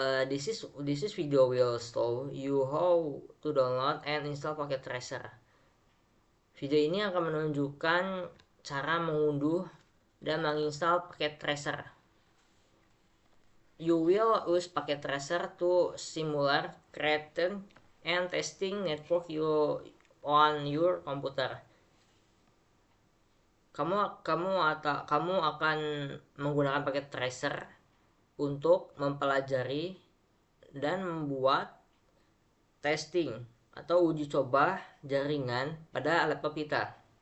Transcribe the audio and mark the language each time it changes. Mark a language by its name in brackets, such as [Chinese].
[English] This is video will show you how to download and install packet tracer. [Indonesian] Video ini akan menunjukkan cara mengunduh dan menginstal paket tracer. [English] You will use packet tracer to simulate, creating, and testing network on your computer. [Indonesian] Kamu akan menggunakan paket tracer untuk mempelajari dan membuat testing atau uji coba jaringan pada laptop kita.